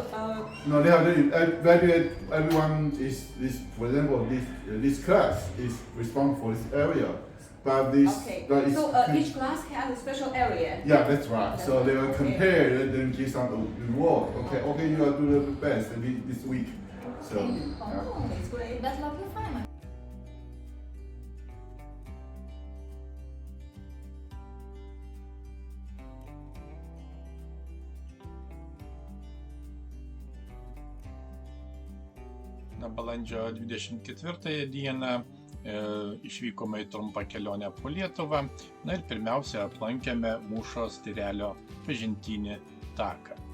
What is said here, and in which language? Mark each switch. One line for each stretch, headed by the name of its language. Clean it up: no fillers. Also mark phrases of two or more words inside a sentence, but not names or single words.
English: no, they are everyone is for example, this class is responsible for this area. But this, okay. So each class has a special area. Yeah, that's right. So they will compare and then give some reward. Okay, you are doing the best this week. So, That's great. That's lovely fun.
Lithuanian: Na, balandžio 24 dieną išvykome į trumpą kelionę po Lietuvą, na ir pirmiausia aplankėme Mūšos Tyrelio pažintinį taką.